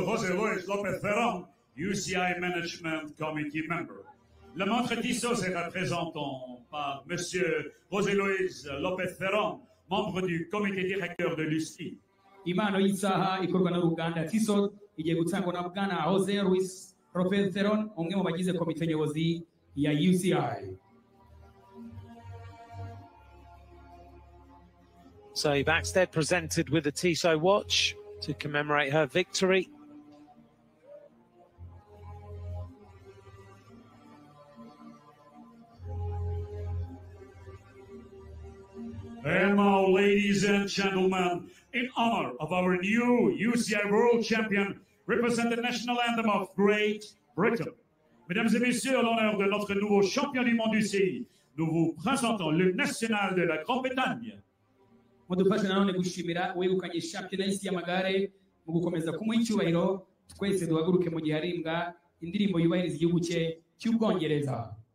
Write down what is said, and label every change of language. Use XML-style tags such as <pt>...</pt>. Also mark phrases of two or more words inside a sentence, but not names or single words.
<en>Jose Luis Lopez Theron, UCI Management Committee member.</en> <fr>La montre Tissot sera présentée par Monsieur Jose Luis Lopez Theron, membre du comité directeur de l'UCI.</fr> <rw>Impano y'isaha ikorwa n'uruganda Tissot igiye gutangwa na bwana Jose Luis Lopez Theron umwe mu bagize komite nyobozi ya UCI.</rw> <en>Zoe Baxted presented with a Tissot watch to commemorate her victory. And now, ladies and gentlemen, in honor of our new UCI World Champion, represent the national anthem of Great Britain.</en> <fr>Mesdames et messieurs, à l'honneur de notre nouveau champion du monde UCI, nous vous présentons le national de la Grande-Bretagne.</fr> <rw>Mudufashe nanone gushimira uwegukanye shampiyona y'isi y'amagare mu gukomeza kumuha icyubahiro twese duhaguruke mu gihe harimbwa indirimbo yubahiriza igihugu cye cy'Ubwongereza.</rw>